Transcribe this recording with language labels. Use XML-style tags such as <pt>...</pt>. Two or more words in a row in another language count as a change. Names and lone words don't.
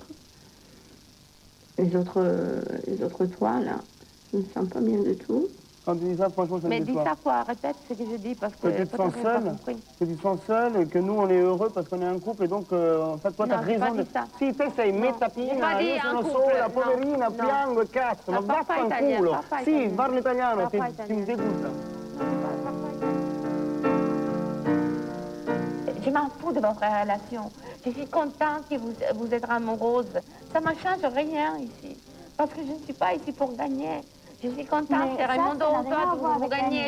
<fr>Les autres toi, là, je ne me sens pas bien du tout. Quand tu dis ça, franchement, ça me Mais dis déçoit. ça quoi, répète ce que je dis parce que Que tu te sens seul, que tu te sens seul, et que nous on est heureux parce qu'on est un couple et donc en fait toi t'as Non, j'ai raison pas de... dit ça.</fr> <it>Si te sei metta</it> <fr>J'ai</fr> <it>piena,</it> <fr>pas dit</fr> <it>io</it> <fr>un</fr> <it>sono</it> <fr>couple,</fr> <it>sola, no. poverina, No. piango e cazzo, ma</it> <fr>No, papà</fr> <it>vaffanculo.</it> <fr>italien, papà</fr> <it>Sì,</it> <fr>italien.</fr> <it>parlo italiano,</it> <fr>Papà</fr> <it>ti</it> <fr>italien. dégoûte. Je m'en fous de votre relation. Je suis contente que vous êtes amoureuse. Ça ne change rien ici. Parce que je ne suis pas ici pour gagner. Je suis contente que Raimundo, toi, vous gagnez.</fr>